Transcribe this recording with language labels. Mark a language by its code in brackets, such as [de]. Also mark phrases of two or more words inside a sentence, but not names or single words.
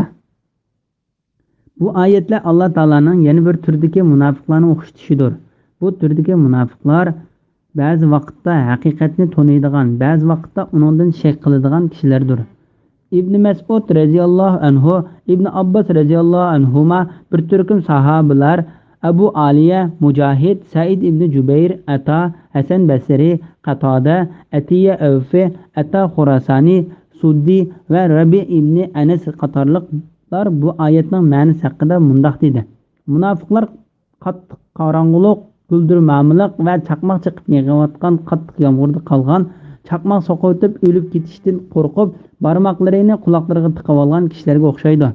[uz] Bu oyatlar Alloh taolaning yana bir turdagi munofiqlarni o'xshatishidir. Bu turdagi munofiqlar ba'zi vaqtda haqiqatni taniydigan, ba'zi vaqtda uningdan shak qiladigan kishilardir. İbn Mas'ud [ar] رضي الله عنه, [uz] İbn Abbas [ar] رضي الله عنهما [uz] bir turkum sahabalar Abu Aliya, Mujahid, Said ibn Jubayr, Ata, Hasan Basri, Qatada, Atiya Avfi, Ata Khurasani, Suddi va Rabi ibn Anas qatorliqlar bu oyatning ma'nosi haqida mundaq dedi. Munofiqlar qattiq qorong'ulik, guldirmamlik va chaqmoq chiqib yig'ayotgan qattiq yomg'irda qolgan, chaqmoq soqovitib o'lib ketishdan qo'rqib, barmoqlarini quloqlariga tiqib olgan kishilarga o'xshaydi.